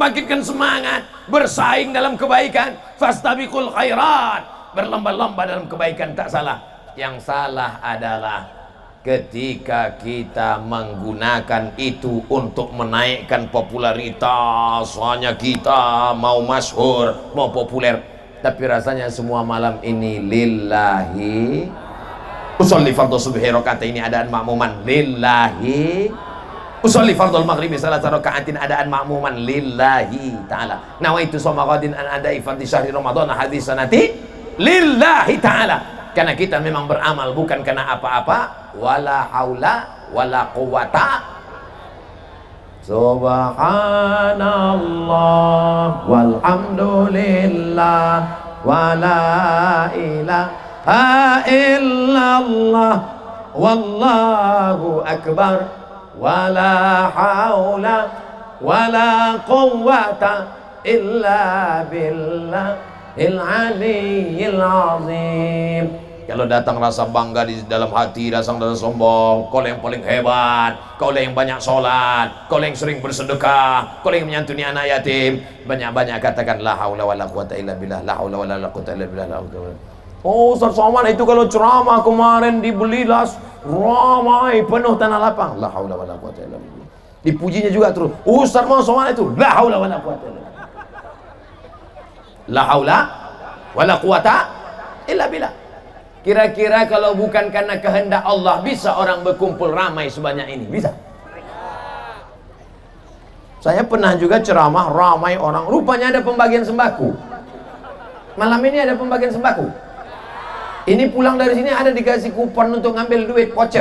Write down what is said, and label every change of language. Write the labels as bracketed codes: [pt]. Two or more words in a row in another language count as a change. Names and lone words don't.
[id] Membangkitkan semangat. bersaing dalam kebaikan, [ar] فاستبقوا الخيرات, [id] berlomba-lomba dalam kebaikan, tak salah. Yang salah adalah ketika kita menggunakan itu untuk menaikkan popularitas, hanya kita mau masyhur, mau populer, tapi rasanya semua malam ini lillahi. [ar] أصلي فرض الصبح ركعتين أداء مأموما لله. أصلي فرض المغرب ثلاث ركعات أداء مأموما لله تعالى. نويت صوم غد عن أداء فرض شهر رمضان هذه السنة لله تعالى. [id] Karena kita memang beramal bukan karena apa-apa. [ar] ولا حول ولا قوة. سبحان الله والحمد لله ولا إله إلا الله والله أكبر ولا حول ولا قوة إلا بالله العلي العظيم. [id] Kalau datang rasa bangga di dalam hati, datang rasa sombong, kau yang paling hebat, kau yang banyak sholat, kau yang sering bersedekah, kau yang menyantuni anak yatim, banyak-banyak katakan [ar] لا حول ولا قوة إلا بالله, لا حول ولا قوة إلا بالله, لا حول. [id] Oh, Ustaz Somad itu kalau ceramah kemarin di Belilas ramai penuh tanah lapang, [ar] لا حول ولا قوة إلا بالله. [id] Dipujinya juga terus. Ustaz Somad itu [ar] لا حول ولا قوة إلا بالله. لا حول ولا قوة إلا بالله. [id] Kira-kira kalau bukan karena kehendak Allah, bisa orang berkumpul ramai sebanyak ini? Bisa? Saya pernah juga ceramah ramai orang, rupanya ada pembagian sembako. Malam ini ada pembagian sembako. Ini pulang dari sini ada dikasih kupon untuk ngambil duit voucher.